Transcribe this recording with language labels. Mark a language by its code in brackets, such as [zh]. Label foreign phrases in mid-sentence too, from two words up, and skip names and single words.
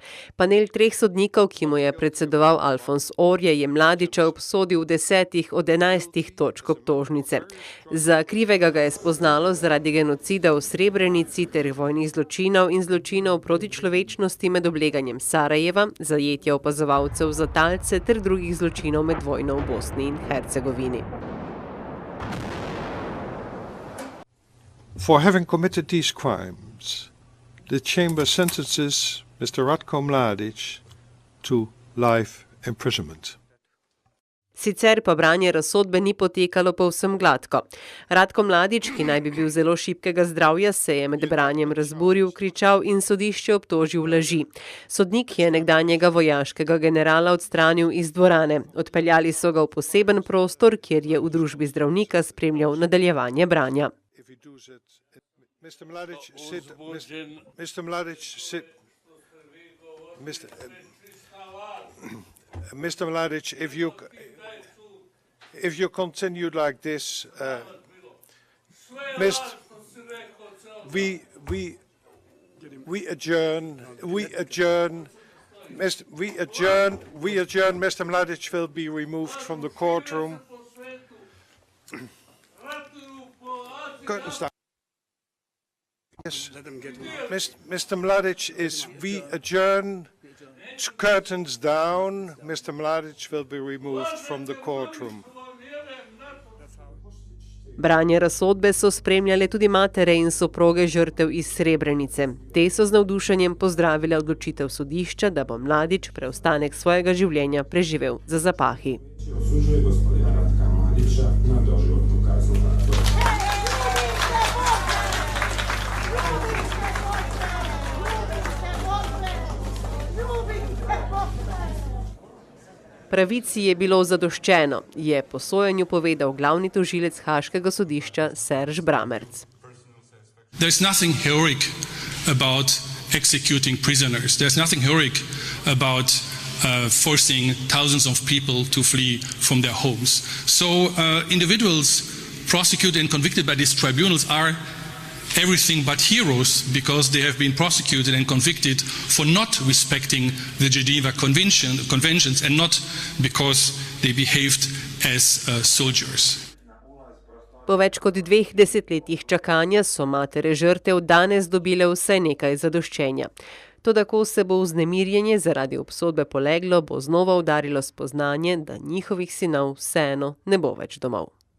[sl] Panel 3 sodnikov, ki mu je predsedoval Alfons Orje, je Mladića obsodil 10 od 11 točk obtožnice. Za krivega ga je spoznalo zaradi genocida v Srebrenici ter vojnih zločinov in zločinov proti človečnosti med obleganjem Sarajeva, zajetja opazovalcev za talce ter drugih zločinov med vojno v Bosni in Hercegovini. [en] For having committed these crimes, the chamber sentences Mr. Ratko Mladić to life imprisonment. [sl] Sicer pa branje razsodbe ni potekalo povsem gladko. Ratko Mladić, ki naj bi bil zelo šibkega zdravja, se je med branjem razburil, kričal in sodišče obtožil laži. Sodnik je nekdanjega vojaškega generala odstranil iz dvorane. Odpeljali so ga v poseben prostor, kjer je v družbi zdravnika spremljal nadaljevanje branja. [en] Mr. Mladić, sit. Mr. Mladić, sit. Mr. Mladić, if you continue like this, we adjourn. Mr. Mladić will be removed from the courtroom. Yes, Mr. Mladić we adjourn, curtains down, Mr. Mladić will be removed from the courtroom. [sl] Branje razsodbe so spremljale tudi matere in soproge žrtev iz Srebrenice. Te so z navdušenjem pozdravile odločitev sodišča, da bo Mladić preostanek svojega življenja preživel za zapahi. Pravici je bilo zadoščeno, je po sojenju povedal glavni tožilec Haaškega sodišča Serge Brammertz. [en] There's nothing heroic about executing prisoners. There's nothing heroic about forcing thousands of people to flee from their homes. So individuals prosecuted and convicted by these tribunals are everything but heroes, because they have been prosecuted and convicted for not respecting the Geneva Conventions and not because they behaved as soldiers. [sl] Po več kot 2 desetletjih čakanja so matere žrtev danes dobile vsaj nekaj zadoščenja. Toda ko se bo vznemirjenje zaradi obsodbe poleglo, bo znova udarilo spoznanje, da njihovih sinov vseeno ne bo več domov.